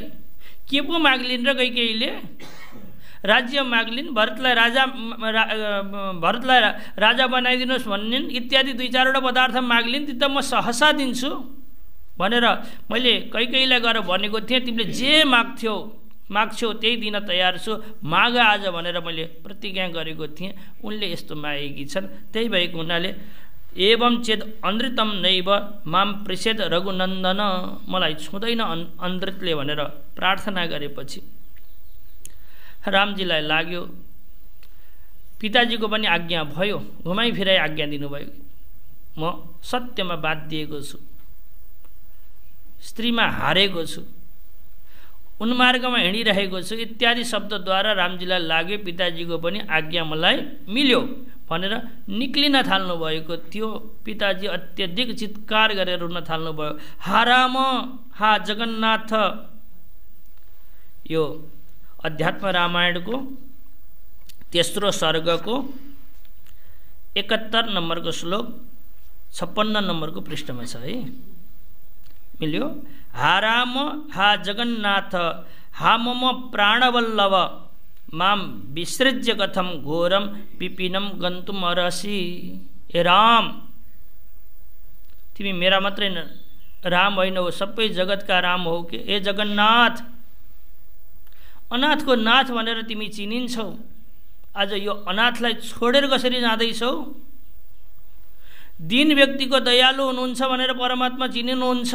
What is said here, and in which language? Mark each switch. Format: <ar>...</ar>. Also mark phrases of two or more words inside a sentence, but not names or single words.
<ne>के पो माग्लिन् र कैकेयीले? राज्य माग्लिन्, भरतलाई राजा बनाइदिनुहोस् भन्निन्, इत्यादि 2-4वटा पदार्थ माग्लिन्। ती त म सहसा दिन्छु भनेर मैले कैकेयीलाई गएर भनेको थिएँ, तिमीले जे माग्छौ त्यही दिन तयार छु, माग आज भनेर मैले प्रतिज्ञा गरेको थिएँ। उनले यस्तो मागेकी छन्, त्यही भएको हुनाले</ne> <sa>एवं चेद अनृतम नैव माम पृषेद</sa> <ne>रघुनन्दन, मलाई छुँदैन अनृतले भनेर प्रार्थना गरेपछि रामजीलाई लाग्यो पिताजीको पनि आज्ञा भयो, घुमाइ फिराइ आज्ञा दिनुभयो, म सत्यमा बाधिएको छु, स्त्रीमा हारेको छु, उन्मार्गमा हिँडिरहेको छु इत्यादि शब्दद्वारा रामजीलाई लाग्यो पिताजीको पनि आज्ञा मलाई मिल्यो भनेर निक्लिन थाल्नुभएको थियो। पिताजी अत्यधिक चित्कार गरेर रुन थाल्नुभयो,</ne> <sa>हा राम, हा जगन्नाथ।</sa> <ne>यो अध्यात्म रामायणको तेस्रो सर्गको 71 नम्बरको श्लोक 56 नम्बरको पृष्ठमा छ है। मिल्यो?</ne> <sa>हा राम, हा जगन्नाथ, हा मम प्राणवल्लभ, माम विसृज्य कथम घोरम विपिनम गन्तुम अर्हसि।</sa> <ne>ए राम, तिमी मेरा मात्रै राम होइन हो, सबै जगतका राम हो कि। ए जगन्नाथ, अनाथको नाथ भनेर तिमी चिनिन्छौ, आज यो अनाथलाई छोडेर कसरी जाँदैछौ? दीन व्यक्तिको दयालु हुनुहुन्छ भनेर परमात्मा चिनिनुहुन्छ।</ne>